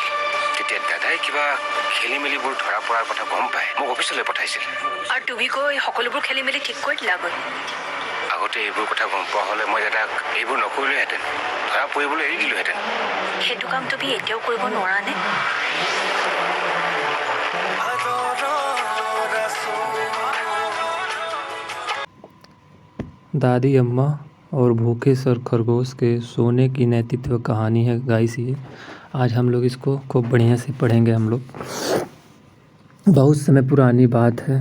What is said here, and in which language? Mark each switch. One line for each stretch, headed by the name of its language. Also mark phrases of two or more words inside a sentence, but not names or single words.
Assamese: তেতিয়া দাদাই কিবা খেলি মেলিবোৰ ধৰা পৰাৰ কথা গম পাই মোক অফিচলৈ পঠাইছিল। আৰু তুমি কৈ সকলোবোৰ খেলি মেলি ঠিক কৰি দিলাগৈ। আগতে এইবোৰ কথা গম পোৱা হ'লে মই দাদাক এইবোৰ নকৰিলোহেঁতেন। ধৰা পৰিবলৈ এৰি দিলোহেঁতেন। সেইটো কাম তুমি এতিয়াও কৰিব নোৱাৰানে?
Hindi: दादी अम्मा और भूखे सर खरगोश के सोने की नेतृत्व कहानी है गाइस। ये आज हम लोग इसको खूब बढ़िया से पढ़ेंगे। हम लोग बहुत समय पुरानी बात है।